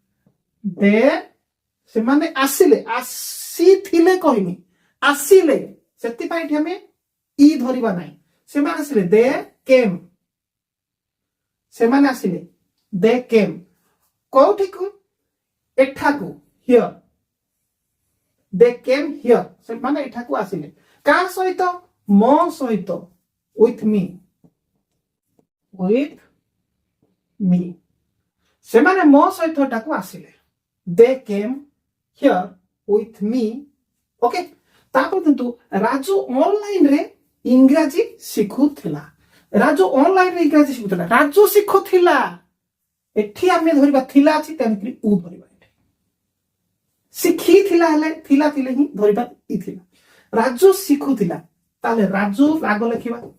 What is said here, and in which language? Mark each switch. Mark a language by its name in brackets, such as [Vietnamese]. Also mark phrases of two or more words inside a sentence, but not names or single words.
[Odia] ସେମାନେ ଆସିଲେ ଆସିଥିଲେ କହିନି ଆସିଲେ ସେଥିପାଇଁ ଏଠି ଆମେ ଇ ଧରିବା ନାହିଁ ସେମାନେ ଆସିଲେ [English] they came [Odia] ସେମାନେ ଆସିଲେ [English] they came [Odia] କୋଉଠିକୁ ଏଠାକୁ [English] here they came here [Odia] ସେମାନେ ଏଠାକୁ ଆସିଲେ କାହା ସହିତ ମୋ ସହିତ [English] with me [Odia] ସେମାନେ ମୋ ସହିତ ଏଠାକୁ ଆସିଲେ [English] they came here with me [Odia] ଓକେ ତାପରେ କିନ୍ତୁ ରାଜୁ ଅନଲାଇନରେ ଇଂରାଜୀ ଶିଖୁଥିଲା ରାଜୁ ଅନଲାଇନରେ ଇଂରାଜୀ ଶିଖୁଥିଲା ରାଜୁ ଶିଖୁଥିଲା ଏଠି ଆମେ ଧରିବା ଥିଲା ଅଛି ତେଣୁକରି ଉ ଧରିବା ଏଠି ଶିଖିଥିଲା ହେଲେ ଥିଲା ଥିଲେ ହିଁ ଧରିବା ଇ ଥିଲା ରାଜୁ ଶିଖୁଥିଲା ତାହେଲେ ରାଜୁ ଆଗ ଲେଖିବା